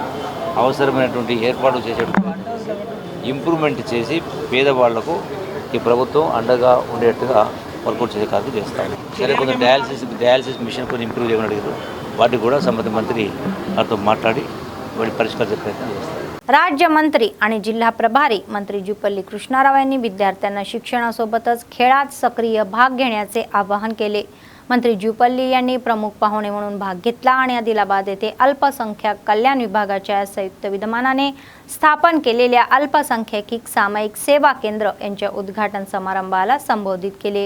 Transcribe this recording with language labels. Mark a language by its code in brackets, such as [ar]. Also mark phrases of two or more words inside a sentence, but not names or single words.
[te] అవసరమైనటువంటి ఏర్పాట్లు చేసే ఇంప్రూవ్మెంట్ చేసి పేదవాళ్లకు ఈ ప్రభుత్వం అండగా ఉండేట్టుగా వర్కౌట్ చేసే కార్యక్రమం చేస్తాం. సరే, కొంత [en] dialysis machine [te] కొన్ని ఇంప్రూవ్ చేయమని అడిగారు. వాటికి కూడా సంబంధిత మంత్రి వారితో మాట్లాడి వాటి పరిష్కరించే ప్రయత్నం చేస్తారు. [mr] राज्य मंत्री आणि जिल्हा प्रभारी मंत्री जुपल्ली कृष्णाराव यांनी विद्यार्थ्यांना शिक्षणासोबतच खेळात सक्रिय भाग घेण्याचे आवाहन केले. मंत्री जुपल्ली यांनी प्रमुख पाहुणे म्हणून भाग घेतला आणि आदिलाबाद येथे अल्पसंख्याक कल्याण विभागाच्या संयुक्त विद्यमानाने स्थापन केलेल्या अल्पसंख्याकिक सामायिक सेवा केंद्र यांच्या उद्घाटन समारंभाला संबोधित केले।